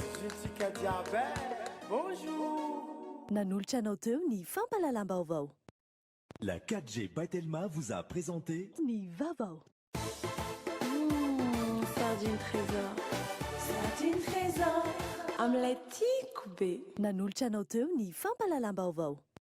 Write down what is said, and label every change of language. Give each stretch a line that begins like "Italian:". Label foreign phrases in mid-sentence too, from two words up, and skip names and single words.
French: Jessica Diabet, bonjour.
Malagasy: Nanolotra anao teo ny fampalalam-baovao.
French: La 4G by Telma vous a présenté
Malagasy: Ny vaovao.
French: Sardine trésor. Sardine trésor.
Malagasy: Amin'ilay tiako be. Nanolotra anao teo ny fampalalam-baovao.